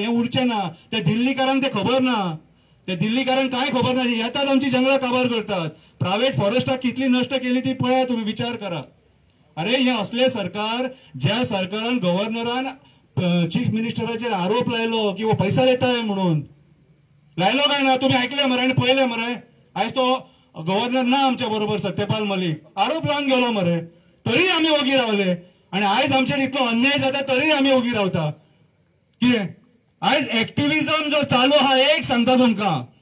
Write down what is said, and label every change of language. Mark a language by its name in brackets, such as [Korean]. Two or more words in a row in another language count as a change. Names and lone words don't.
[Konkani] हें उरचें ना. त्या दिल्लीकारांक तें खबर ना. ते दिल्लीकारांक काय खबर ना. येतात आमची जंगलां काबार करतात. प्रायव्हेट फॉरेस्टाक कितली नश्ट केली ती पळया तुम्ही विचार करा. अरे हे असले सरकार ज्या सरकारान गव्हर्नरान चीफ मिनिस्टराचेर आरोप लायलो की [Hindi] वो पैसा [Konkani] देताय म्हणून. लायलो काय ना तुम्ही ऐकले मरे आणि पळयले मरे. आयज तो गव्हर्नर ना आमच्या बरोबर सत्यपाल मलिक. आरोप लावन गेलो मरे. तरी आमी ओगी रावले आणि आयज आमचेर इतलो अन्याय जाता तरी आमी ओगी रावता. कितें आयज एक्टिव्हिजम जो चालू हा एक सांगता तुमकां.